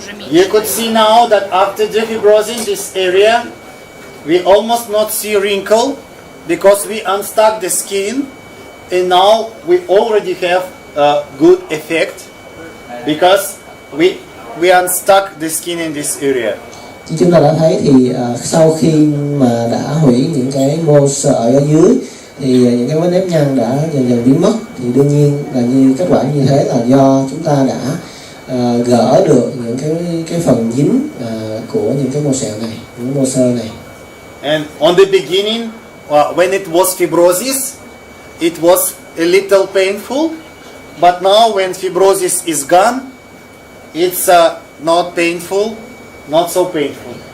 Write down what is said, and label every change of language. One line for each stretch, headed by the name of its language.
English: You could see now that after defibrozing this area, we almost not see wrinkle because we unstuck the skin, and now we already have a good effect because we unstuck the skin in this area.
Vietnamese: Chúng ta đã thấy thì sau khi mà đã hủy những cái mô sợi ở dưới thì những cái vết nếp nhăn đã dần dần biến mất, thì đương nhiên là như kết quả như thế là do chúng ta đã gỡ được những cái phần dính của những cái mô sẹo này, những mô xơ này.
English: And on the beginning, when it was fibrosis, it was a little painful, but now when fibrosis is gone, it's not painful, not so painful.